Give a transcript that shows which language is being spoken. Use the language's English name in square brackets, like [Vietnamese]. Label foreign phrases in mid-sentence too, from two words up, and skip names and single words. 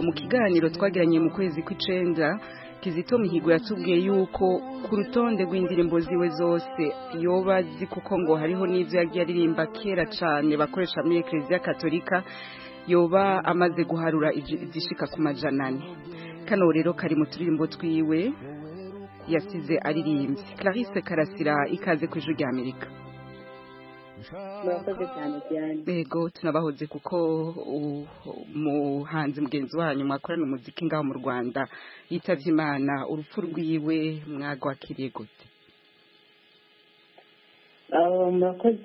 [Rundi] Mu kiganiro twagiranye mu kwezi kw'icenda Kizito Mihigo yatubwiye yuko ku rutonde rw'indirimbo ziwe zose yoba zi kuko ngo hariho n'ivyo yagiye aririmba kera cane bakoresha muri Eklezia Katolika yoba amaze guharura izishika ku majanane. Kano rero kari mu turirimbo twiwe yasize aririmbye. Clarisse Karasira ikaze ku ijwi ry'Amerika. Ego tunabahoze kuko umuhanzi mugenzi wanyu mwakorana umuziki ngaho mu Rwanda yitavye Imana. Urupfu rwiwe mwagwakiriye gute? Murakoze.